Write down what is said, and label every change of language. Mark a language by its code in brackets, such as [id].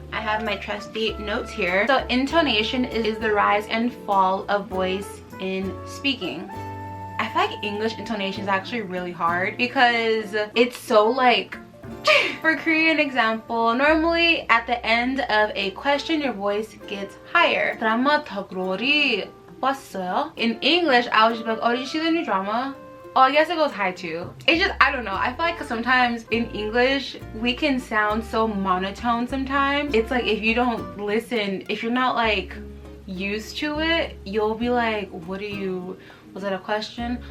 [en] I have my trusty notes here. So intonation is the rise and fall of voice in speaking. I feel like English intonation is actually really hard because it's so like for Korean example, normally at the end of a question your voice gets higher. [ko] 드라마 더 glory 봤어요? [en] In English, I was just like, oh, did you see the new drama? Oh, I guess it goes high too. It's just, I don't know. I feel like sometimes in English, we can sound so monotone sometimes. It's like if you don't listen, if you're not like used to it, you'll be like, what are you, was it a question?